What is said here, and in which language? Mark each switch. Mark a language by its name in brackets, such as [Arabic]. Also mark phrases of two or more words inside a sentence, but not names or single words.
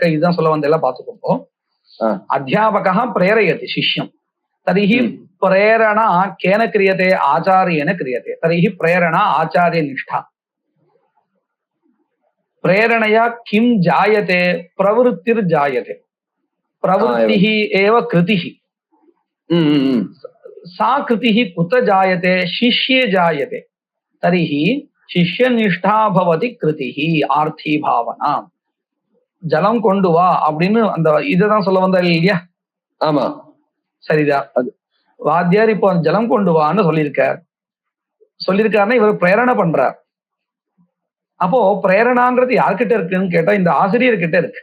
[Tamil] இதுதான் சொல்ல வந்த எல்லாம் பார்த்துக்கோ. [Sanskrit] अध्यापकः प्रेरयति शिष्यम्, तर्हि प्रेरणा केन क्रियते आचार्येण क्रियते, तर्हि प्रेरणा आचार्य निष्ठा. प्रेरणया किं जायते? प्रवृत्तिर् जायते. प्रवृत्तिः एव कृतिः. सा कृतिः कुत जायते? शिष्ये जायते. तर्हि शिष्यनिष्ठा भवति कृतिः आर्थी भावना. [Tamil] ஜலம் கொண்டு வா அப்படின்னு அந்த இதுதான் சொல்ல வந்தாரு இல்லையா? ஆமா, சரிதான். வாத்தியார் இப்போ ஜலம் கொண்டு வான்னு சொல்லியிருக்காருன்னா இவர் பிரேரணை பண்றார். அப்போ பிரேரணாங்கிறது யார்கிட்ட இருக்குன்னு கேட்டா இந்த ஆசிரியர்கிட்ட இருக்கு.